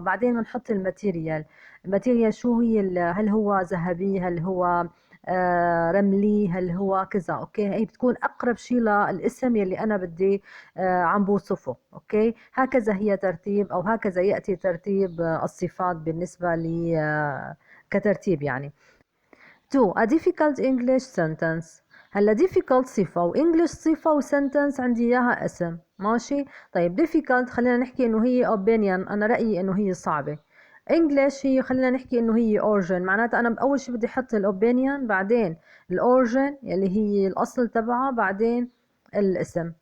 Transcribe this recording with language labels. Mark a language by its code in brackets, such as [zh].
[ar] بعدين بنحط الماتيريال. الماتيريال شو هي هل هو ذهبي، هل هو رملي، هل هو كذا. اوكي، هي بتكون اقرب شيء للاسم يلي انا بدي عم بوصفه. اوكي، هكذا هي ترتيب او هكذا ياتي ترتيب الصفات بالنسبه لي كترتيب يعني. [en] 2 a difficult English sentence. [ar] هلا difficult صفة وإنجلش صفة وسنتنس عندي إياها اسم. ماشي، طيب difficult خلينا نحكي إنه هي opinion، أنا رأيي إنه هي صعبة. English هي خلينا نحكي إنه هي origin، معناتها أنا أول شي بدي أحط الopinion، بعدين الأوريجين اللي هي الأصل تبعها، بعدين الاسم.